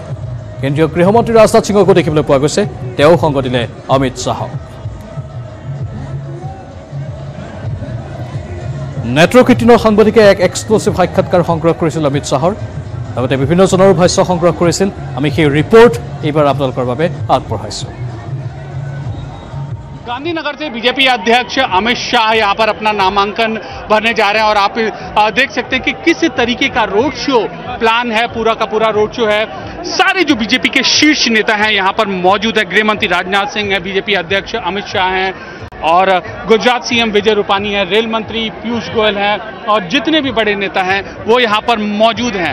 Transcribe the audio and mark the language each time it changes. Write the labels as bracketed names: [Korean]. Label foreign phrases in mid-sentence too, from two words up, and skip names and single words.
[Assamese] কেন্দ্ৰীয় গৃহমন্ত্ৰী ৰাজনাথ সিঙকো দেখিবলৈ পোৱা গৈছে, তেওঁ সংগ দিলে অমিত শ্বাহক। নেটৱৰ্ক 18 সাংবাদিকে এক এক্সক্লুচিভ সাক্ষাৎকাৰ সংগ্ৰহ কৰিছিল অমিত শ্বাহৰ, লগতে বিভিন্নজনৰ ভাষ্য সংগ্ৰহ কৰিছিল। আমি সেই ৰিপৰ্ট এইবাৰ আপোনালোকৰ বাবে আগবঢ়াইছোঁ। [Hindi] गांधीनगर से बीजेपी अध्यक्ष अमित शाह यहाँ पर अपना नामांकन भरने जा रहे हैं और आप देख सकते हैं कि किस तरीके का रोड शो प्लान है, पूरा का पूरा रोड शो है। सारे जो बीजेपी के शीर्ष नेता हैं यहाँ पर मौजूद है। गृह मंत्री राजनाथ सिंह है, बीजेपी अध्यक्ष अमित शाह हैं और गुजरात सीएम विजय रूपानी है, रेल मंत्री पीयूष गोयल हैं और जितने भी बड़े नेता हैं वो यहाँ पर मौजूद हैं।